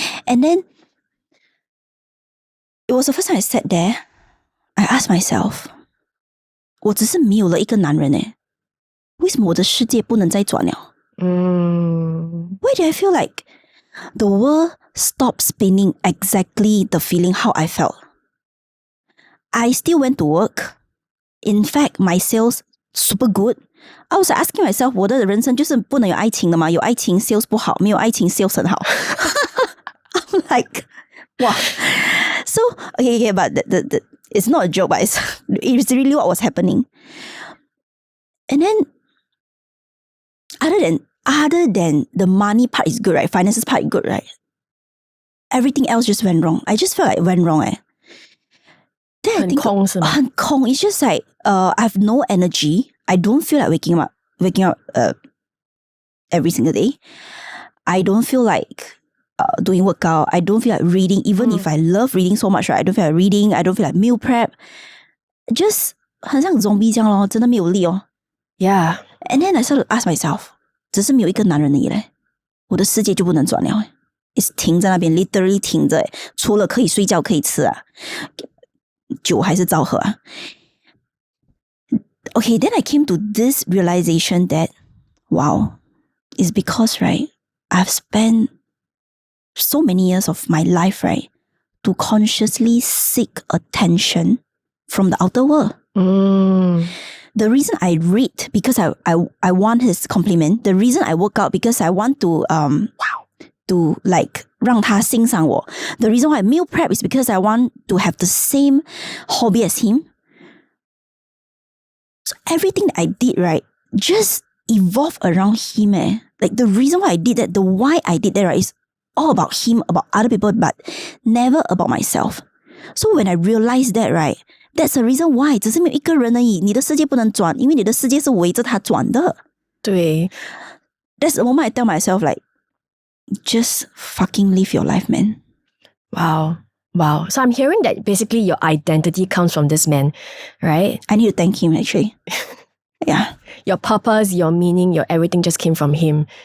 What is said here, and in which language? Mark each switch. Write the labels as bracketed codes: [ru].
[en] And then it was the first time I sat there. I asked myself, [zh] 我只是没有了一个男人为什么我的世界不能再转了? [en] Why do I feel like the world stopped spinning exactly the feeling how I felt? I still went to work. In fact, my sales super good. I was asking myself, [zh] 我的人生就是不能有爱情的吗？有爱情 sales 不好，没有爱情 sales 很好。 [en] I'm like, wow. So, okay, but the it's not a joke, but it's really what was happening. And then, other than the money part is good, right? Finances part is good, right? Everything else just went wrong. I just felt like it went wrong, Then I [zh] 很 [en] think [zh] 空是吗？很空. [en] It's just like I have no energy. I don't feel like waking up every single day. I don't feel like doing workout. I don't feel like reading. Even if I love reading so much, right? I don't feel like reading. I don't feel like meal prep. [zh] Just 很像 zombie 这样咯，真的没有力哦。 [en] Yeah. And then I started to ask myself, [zh] 只是没有一个男人而已嘞，我的世界就不能转了。 It's 停在那边 [en] literally [zh] 停着，除了可以睡觉可以吃啊，酒还是照喝啊。 [en] Okay, then I came to this realization that, wow, it's because, right, I've spent so many years of my life, right, to consciously seek attention from the outer world. The reason I read, because I want his compliment. The reason I work out, because I want to, to like [zh] 让他欣赏我. [en] The reason why I meal prep is because I want to have the same hobby as him. So everything that I did, right, just evolved around him. Like the reason why I did that, the why I did that, right, is all about him, about other people, but never about myself. So when I realized that, right, that's the reason why [zh] 只是没有一个人而已，你的世界不能转，因为你的世界是围着他转的。对。 [en] That's the moment I tell myself, like, just fucking live your life, man. Wow. So I'm hearing that basically your identity comes from this man, right? I need to thank him, actually. Yeah. Your purpose, your meaning, your everything just came from him.